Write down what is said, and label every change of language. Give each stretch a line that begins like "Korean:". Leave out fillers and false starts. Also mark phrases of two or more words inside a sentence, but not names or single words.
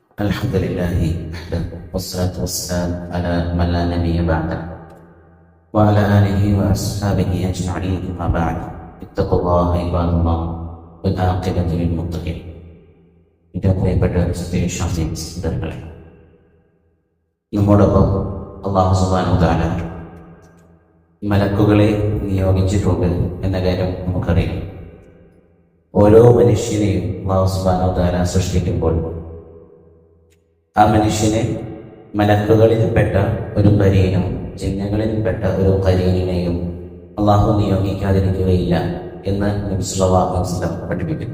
Arabic: الحمد لله وحده والصلاة والسلام على من لا نبي بعده وعلى آله وأصحابه أجمعين أما بعد اتقوا الله عباد الله والعاقبة للمتقين.
Malayalam: പ്രിയപ്പെട്ട സത്യവിശ്വാസികളെ, നമ്മോടൊപ്പം അല്ലാഹു
Arabic: سبحانه وتعالى
Malayalam: മലക്കുകളെ നിയോഗിച്ചിട്ടുണ്ട് എന്ന കാര്യം നമുക്കറിയാം. ഓരോ മനുഷ്യനെയും അല്ലാഹു
Arabic: سبحانه وتعالى
Malayalam: സൃഷ്ടിക്കുമ്പോൾ ആ മനുഷ്യനെ മലക്കുകളിൽപ്പെട്ട ഒരു കരീനും ജിന്നുകളിൽപ്പെട്ട ഒരു കരീനിനെയും അള്ളാഹു നിയോഗിക്കാതിരിക്കുകയില്ല എന്ന് നബി
Arabic: صلى الله عليه وسلم
Malayalam: പഠിപ്പിക്കുന്നു.